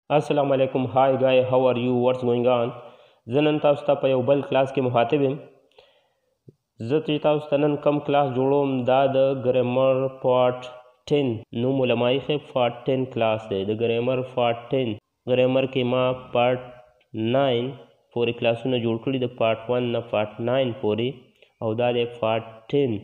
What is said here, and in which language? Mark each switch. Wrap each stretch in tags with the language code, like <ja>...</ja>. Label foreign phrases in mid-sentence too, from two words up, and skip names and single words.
<ar>السلام علیکم.</ar> <en>هاي guy, how are you? What's going on?</en> <ps>زه نن تاسو ته په یو بل کلاس کې مخاطب یم. زه چې تاسو ته نن کم کلاس جوړوم دا د ګرامر پارت 10 نوم علمائی خیب پارت 10 کلاس دی. د ګرامر پارت 10 ګرامر کې ما پارت 9 پورې کلاسونه جوړ کړي د پارت 1 نه پارت 9 پورې او دا دی پارت 10.</ps>